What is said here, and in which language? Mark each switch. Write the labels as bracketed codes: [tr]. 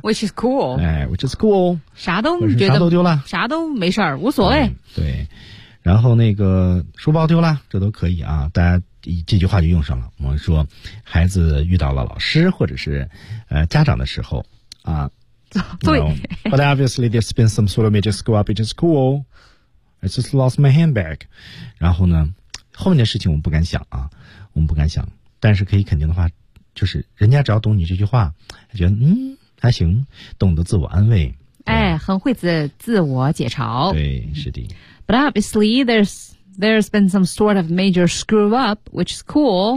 [en] ，Which is cool。哎 ，Which is cool。 [zh] 啥都觉得啥都丢了，啥都没事儿，无所谓、对。然后那个书包丢了，这都可以啊，大家。这句话就用上了。我们说，孩子遇到了老师或者是家长的时候啊，对。 [en] But obviously there's been some sort of major screw up, which is cool. I just lost my handbag. [zh] 然后呢，后面的事情我们不敢想啊，我们不敢想。但是可以肯定的话，就是人家只要懂你这句话，觉得还行，懂得自我安慰。哎，很会自我解嘲。对，是的。 [en] But obviously there's been some sort of major screw up, which is cool.